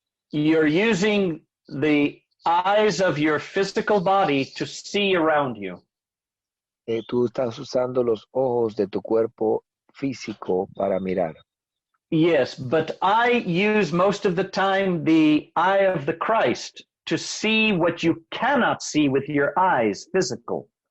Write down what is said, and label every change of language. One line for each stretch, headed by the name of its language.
English: You're using the eyes of your physical body to see around you.
Spanish: Tú estás usando los ojos de tu cuerpo físico para mirar.
English: Yes, but I use most of the time the eye of the Christ to see what you cannot see with your eyes, physical.